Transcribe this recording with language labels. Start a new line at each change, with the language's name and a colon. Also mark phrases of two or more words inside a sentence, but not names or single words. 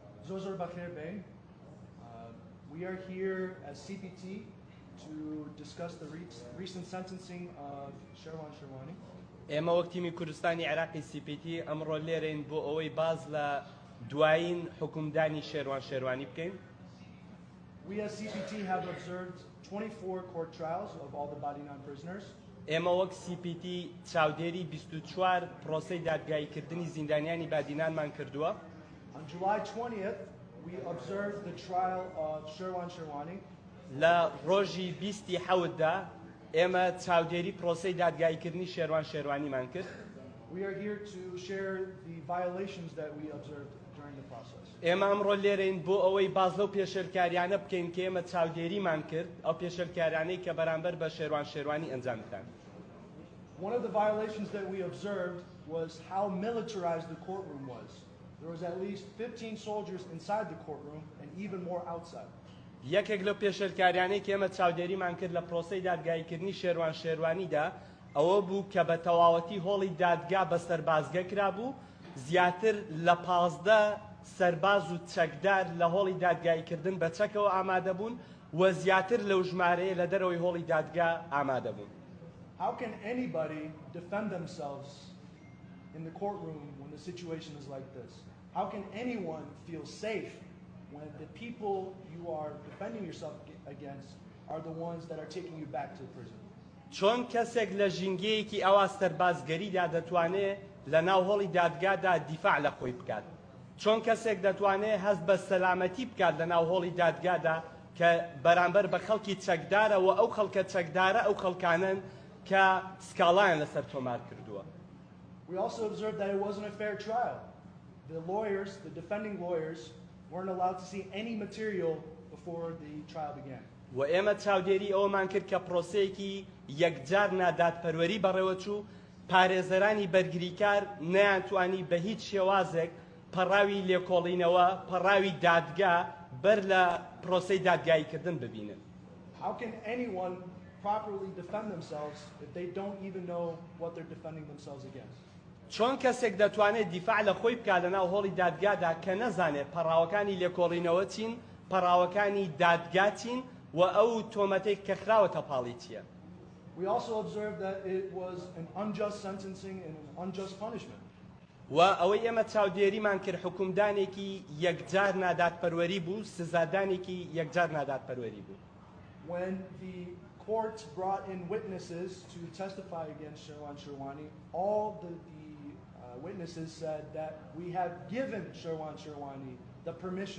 Central Kurdish: زۆر بەخێر بێن.
English: We are here as CPT to discuss the recent sentencing of Sherwan Sherwani.
Central Kurdish: ئێمە وەک تیمی کوردستانی عێراقی CPT ئەمڕۆ لێرەین بۆ ئەوەی باز لە دوایین حکومدانی شێروان شێروانی بکەین.
English: We as CPT have observed 24 court trials of all the Badinan prisoners.
Central Kurdish: ئێمە وەک CPT چاودێری 24 پرۆسەی دادگەییکردنی زیندانیانی بادینانمان کردووە.
English: On July 20th, we observed the trial of Sherwan Sherwani.
Central Kurdish: لە ڕۆژی 27دا ئێمە چاودێری پرۆسەی دادگەییکردنی شێروان شێروانیمان کرد.
English: We are here to share the violations that we observed during the process.
Central Kurdish: ئێمە ئەمڕۆ لێرەین بۆ ئەوەی باز لەو پێشەرکاریانە بکەین کە ئێمە چاودێریمان کرد، ئەو پێشەرکاریانەی کە بەرامبەر بە شێروان شێروانی ئەنجامدان.
English: One of the violations that we observed was how militarized the courtroom was. There was at least 15 soldiers inside the courtroom and even more outside.
Central Kurdish: یەکێک لەو پێشەرکاریانەی کە ئێمە چاودێریمان کرد لە پرۆسەی دادگەییکردنی شێروان شێروانیدا ئەوە بوو کە بە تەواوەتی هۆڵی دادگا بە سەربازگە کرابوو، زیاتر لە 15 سەرباز و چەکدار لە هۆڵی دادگەییکردن بە چەکەوە ئامادە بوون و زیاتر لەو ژمارەیە لە دەرەوەی هۆڵی دادگا ئامادە بوون.
English: How can anybody defend themselves in the courtroom when the situation is like this? How can anyone feel safe when the people you are defending yourself against are the ones that are taking you back to prison?
Central Kurdish: چۆن کەسێک لە ژینگەیەکی ئەوا سەربازگەریدا دەتوانێت لە ناو هۆڵی دادگادا دیفاع لە خۆی بکات؟ چۆن کەسێک دەتوانێت هەست بە سەلامەتی بکات لە ناو هۆڵی دادگادا کە بەرامبەر بە خەڵکی چەکدارەوە ئەو خەڵکە چەکدارە ئەو خەڵکانن کە سکاڵایان لەسەر تۆمار کردووە؟
English: We also observed that it wasn't a fair trial. The lawyers, the defending lawyers, weren't allowed to see any material before the trial began.
Central Kurdish: و ئێمە چاودێری ئەوەمان کرد کە پرۆسەیەکی یەکجار نادادپەروەری بەڕێوە چوو، پارێزەرانی بەرگریکار نەیانتوانی بە هیچ شێوازێک پەڕاوی لێکۆڵینەوە، پەڕاوی دادگا بەر لە پرۆسەی دادگاییکردن ببینن.
English: How can anyone properly defend themselves if they don't even know what they're defending themselves against?
Central Kurdish: چۆن کەسێک دەتوانێت دیفاع لە خۆی بکات لە ناو هۆڵی دادگادا کە نەزانێت پەڕاوەکانی لێکۆڵینەوە چین، پەڕاوەکانی دادگا چین و ئەو تۆمەتێک کە خراوەتە پاڵی چییە؟
English: We also observed that it was an unjust sentencing and an unjust punishment.
Central Kurdish: و ئەوەی ئێمە چاودێریمان کرد حکومدانێکی یەکجار نادادپەروەری بوو، سزادانێکی یەکجار نادادپەروەری بوو.
English: When the court brought in witnesses to testify against Sherwan Sherwani, all the witnesses said that we have given Sherwan Sherwani the permission.